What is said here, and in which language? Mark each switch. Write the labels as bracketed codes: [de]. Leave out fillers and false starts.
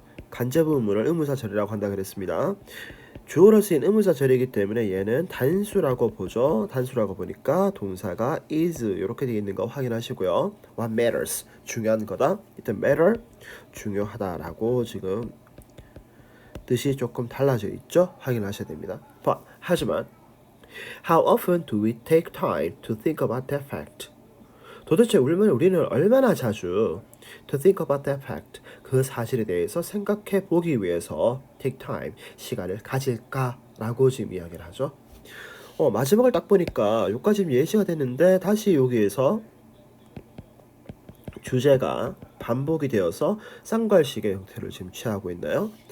[ko] 간접 의문을 의문사절이라고 한다 그랬습니다. 주어로 쓰인 의문사절이기 때문에 얘는 단수라고 보죠. 단수라고 보니까 동사가 is 이렇게 되어 있는 거 확인하시고요. [en] What matters [ko] 중요한 거다. 일단 matter 중요하다라고 지금 뜻이 조금 달라져 있죠. 확인하셔야 됩니다. 하지만 [en] How often do we take time to think about that fact? [ko] 도대체 우리는 얼마나 자주 [en] to think about that fact [ko] 그 사실에 대해서 생각해 보기 위해서 [en] take time [ko] 시간을 가질까라고 지금 이야기를 하죠. 마지막을 딱 보니까 여기까지 지금 예시가 됐는데 다시 여기에서 주제가 반복이 되어서 쌍괄식의 형태를 지금 취하고 있나요?